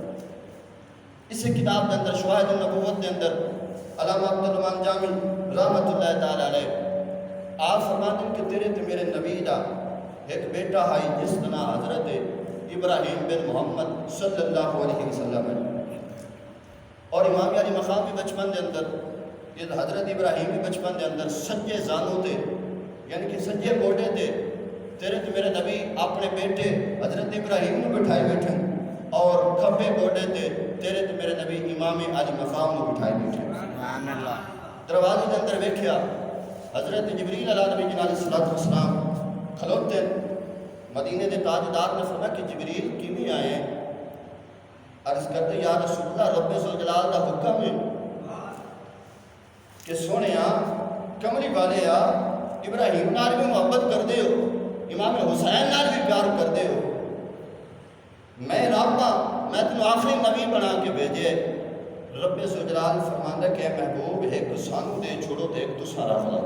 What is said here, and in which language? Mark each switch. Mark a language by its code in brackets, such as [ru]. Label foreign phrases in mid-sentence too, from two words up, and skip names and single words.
[pa] اس کتاب دے اندر شواہد النبوت دے اندر علامہ عبدالرحمن جامی رحمت اللہ تعالیٰ علیہ آپ فرماتے ہیں کہ تیرے تے میرے نبی دا ایک بیٹا ہے [ur] جس کا نام حضرت ابراہیم بن محمد صلی اللہ علیہ وسلم ہے [pa] اور امام علی مقام بھی بچپن دے اندر یہ حضرت ابراہیم بھی بچپن دے اندر سجے زانوں تے یعنی کہ سجے گوڑے تے تیرے تے میرے نبی اپنے بیٹے حضرت ابراہیم نے بٹھائے بیٹھے اور کھبے گوڑے تے تیرے تے میرے نبی امام علی مقام نے بٹھائے بیٹھے [ar] سبحان اللہ [pa] دروازے دے اندر ویکھیا حضرت جبریل علیہ نبی علیہ السلام کھلوتے مدینے دے تاجدار نے فرمایا کہ جبریل کیویں آئے عرض کرتے یا رسول اللہ رب ذوالجلال دا حکم ہے کہ سونیا کمری والے آ ابراہیم نال بھی محبت کر دے ہو امام حسین نال بھی پیار کر دے ہو میں رابطہ میں تنو آخری نبی بنا کے بھیجے رب ذوالجلال فرماندہ کہ محبوب ایک سانو دے چھوڑو تے ایک دوسرا رکھ لو